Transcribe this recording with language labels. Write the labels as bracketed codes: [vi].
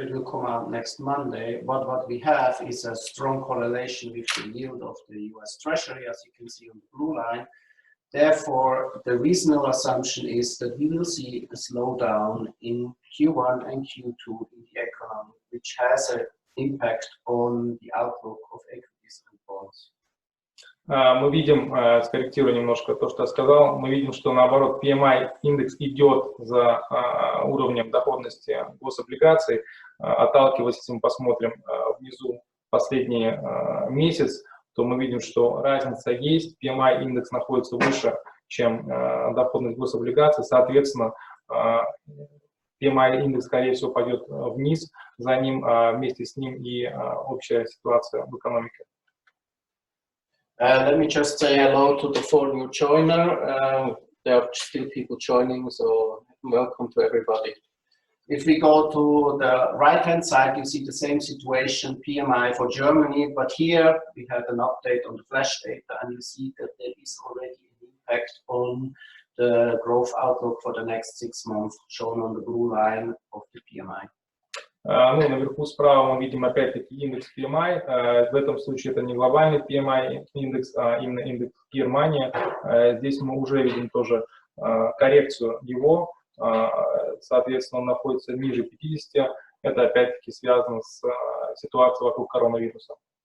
[en] It will come out next Monday. But what we have is a strong correlation with the yield of the US Treasury, as you can see on the blue line. Therefore, the reasonable assumption is that we will see a slowdown in Q1 and Q2 in the economy, which has a impact on the outlook of equities and bonds? [ru] Мы видим, скорректирую немножко то, что я сказал, мы видим, что наоборот PMI индекс идет за уровнем доходности гособлигаций. Отталкиваясь, если мы посмотрим внизу последний месяц, то мы видим, что разница есть, PMI индекс находится выше, чем доходность гособлигаций, соответственно, PMI индекс, скорее всего, пойдет вниз, за ним, вместе с ним и общая ситуация в экономике. [en] Let me just say hello to the 4 new joiner. There are still people joining, so welcome to everybody. If we go to the right-hand side, you see the same situation, PMI for Germany, but here we had an update on the flash data, and you see that there is already an impact on the growth outlook for the next 6 months, shown on the blue line of the PMI. [ru] Ну, наверху справа мы видим опять-таки индекс PMI. В этом случае это не глобальный PMI индекс, а именно индекс Германии. Здесь мы уже видим тоже коррекцию его. Соответственно, он находится ниже 50. Это опять-таки связано с ситуацией вокруг коронавируса.